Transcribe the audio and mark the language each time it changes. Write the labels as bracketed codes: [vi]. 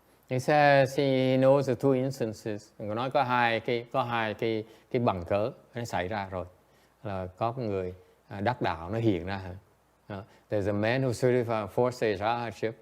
[en] He says he knows the two instances. [vi] Người nói có hai cái bằng cớ nó xảy ra rồi. Là có người đắc đạo nó hiện ra. [en] There's a man who certified four stage arhatship.